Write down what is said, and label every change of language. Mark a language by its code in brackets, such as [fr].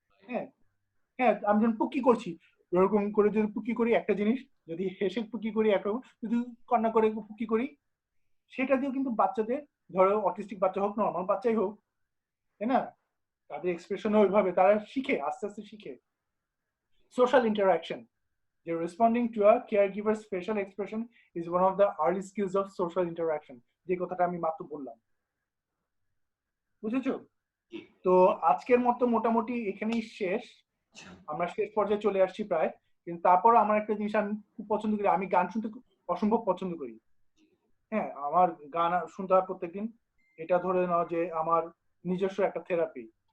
[bn] হ্যাঁ, হ্যাঁ আমি যখন পুকি করছি এরকম করে যদি পুকি করি একটা জিনিস, যদি হেসে পুকি করি একরকম, যদি কান্না করে পুকি করি সেটা দিয়েও কিন্তু বাচ্চাদের, ধরো অটিস্টিক বাচ্চা হোক নর্মাল বাচ্চাই হোক, তাই না, তাদের এক্সপ্রেশনও ওইভাবে তারা শিখে, আস্তে আস্তে শিখে। [en] Social interaction. The responding to a caregiver's facial expression is one of the early skills of social interaction. [bn] যে কথাটা আমি মাত্র বললাম, বুঝেছো? তো আজকের মতো মোটামুটি এখানেই শেষ, আমরা শেষ পর্যায়ে চলে আসছি প্রায়। কিন্তু তারপর আমার একটা জিনিস আমি খুব পছন্দ করি, আমি গান শুনতে অসম্ভব পছন্দ করি। হ্যাঁ, আমার গান শুনতে হয় প্রত্যেকদিন, এটা ধরে নাও যে আমার নিজস্ব একটা থেরাপি।